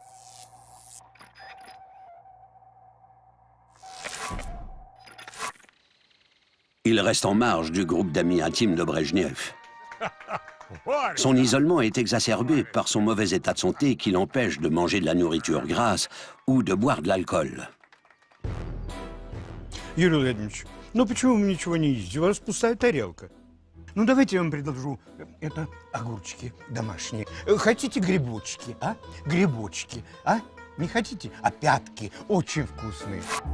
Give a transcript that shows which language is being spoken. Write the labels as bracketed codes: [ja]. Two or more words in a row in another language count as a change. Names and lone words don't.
[fr] Il reste en marge du groupe d'amis intimes de Brejnev. Son isolement est exacerbé par son mauvais état de santé qui l'empêche de manger de la nourriture grasse ou de boire de l'alcool. [ru] Юрий Владимирович, ну почему вы ничего не едите? У вас пустая тарелка. Ну давайте я вам предложу. Это огурчики домашние. Хотите грибочки, а? Грибочки, а? Не хотите? А пятки очень вкусные.